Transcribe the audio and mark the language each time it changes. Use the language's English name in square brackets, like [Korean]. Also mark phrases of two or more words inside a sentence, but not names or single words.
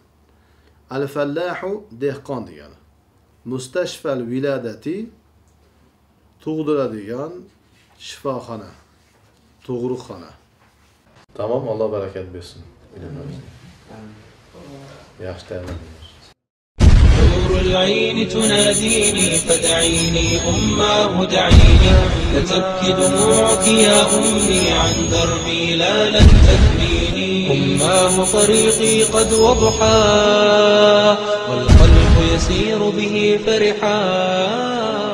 [Uzbek] Al-fallahu dehqon degani. [Arabic] مستشفى الولادة [Uzbek] tug'diradigan shifoxona, tug'ruqxona. Tamom, Alloh barakat bersin. Yaxshi tayyorlandik. [Arabic] نور العين تناديني فدعيني أماه دعيني لتبكي دموعك يا أمي عن دربي لا لن تثنيني أماه طريقي قد وضحى والقلب يسير به فرحا